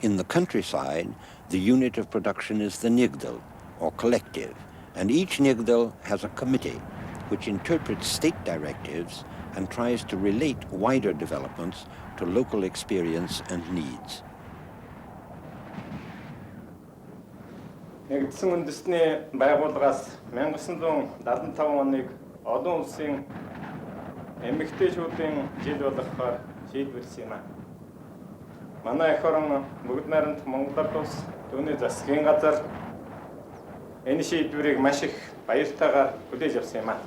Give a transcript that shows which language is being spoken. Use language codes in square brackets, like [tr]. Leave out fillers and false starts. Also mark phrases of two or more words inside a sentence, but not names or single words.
[en] In the countryside, the unit of production is the nigdal, or collective, and each nigdal has a committee which interprets state directives and tries to relate wider developments to local experience and needs. [mn] Нэгдсэн үндэсний байгууллагаас 1975 оныг олон улсын эмэгтэйчүүдийн жил болгохоор шийдвэрлсэн юм а. Манай эх орон бүгд найрамд Монгол улс түүний засгийн газар энэ шийдвэрийг маш их баяртайгаар хүлээж авсан юм а.